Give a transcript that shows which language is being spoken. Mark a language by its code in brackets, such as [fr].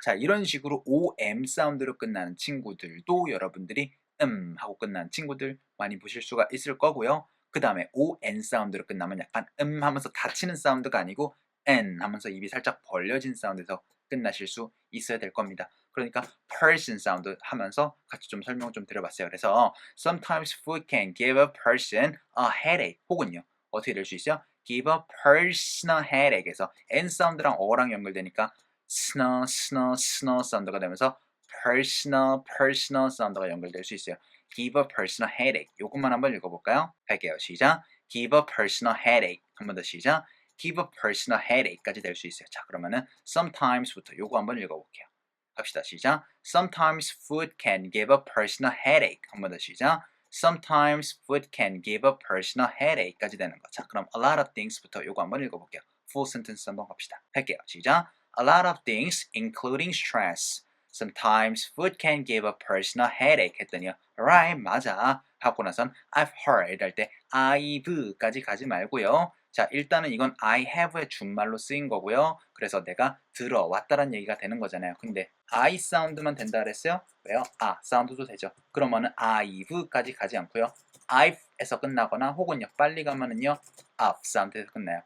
[ko] 자, 이런 식으로 om 사운드로 끝나는 친구들도 여러분들이 하고 끝나는 친구들 많이 보실 수가 있을 거고요. 그 다음에 on 사운드로 끝나면 약간 하면서 닫히는 사운드가 아니고 n 하면서 입이 살짝 벌려진 사운드에서 끝나실 수 있어야 될 겁니다. 그러니까 person 사운드 하면서 같이 좀 설명 좀 드려봤어요. [en] 그래서 sometimes food can give a person a headache [ko] 혹은요. 어떻게 될 수 있어요? give a person a headache에서 n 사운드랑 어랑 연결되니까 스너 사운드가 되면서 personal 사운드가 연결될 수 있어요. [en] give a person a headache. [ko] 요것만 한번 읽어볼까요? 할게요. 시작. give a person a headache. 한 번 더 시작. give a person a headache까지 될 수 있어요. 자, 그러면은 sometimes부터 요거 한번 읽어볼게요. 갑시다. 시작. [en] Sometimes food can give a person a headache. [ko] 한 번 더 시작. [en] Sometimes food can give a person a headache까지 되는 거. [ko] 자, 그럼 a lot of things부터 요거 한번 읽어볼게요. full sentence 한번 갑시다. 할게요. 시작. [en] A lot of things, including stress. Sometimes food can give a person a headache [ko] 했더니요. [en] Right, [ko] 맞아. 하고 나선 I've heard 할 때 I've까지 가지 말고요. 자, 일단은 이건 I have의 준말로 쓰인 거고요. 그래서 내가 들어왔다는 얘기가 되는 거잖아요. 근데 I 사운드만 된다 그랬어요? 왜요? 사운드도 되죠. 그러면은 I've까지 가지 않고요. I've에서 끝나거나 혹은요 빨리 가면은요 of 사운드에서 끝나요.